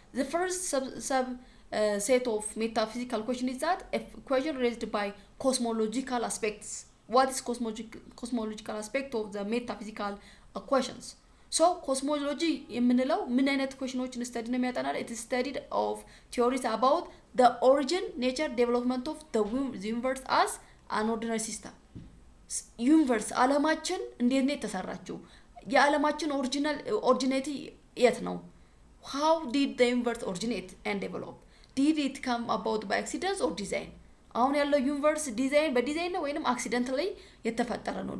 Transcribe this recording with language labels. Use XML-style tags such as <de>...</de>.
<en>The first set of metaphysical question is that a question raised by cosmological aspects. What is cosmological aspect of the metaphysical questions?</en> <am>So cosmology የምንለው ምን አይነት ኩዌሽኖችን ስተዲ ነው የሚያጠናል?</am> <en>It is studied of theories about the origin, nature, development of the universe as an ordinary system.</en> <am>ዩኒቨርስ ዓለማችን እንዴት ነው የተሰራችው? የዓለማችን ኦሪጂኔቲ የት ነው?</am> <en>How did the universe originate and develop? Did it come about by accident or design?</en> <am>አሁን ያለው ዩኒቨርስ በዲዛይን ነው ወይንም አክሲደንታሊ የተፈጠረ ነው?</am>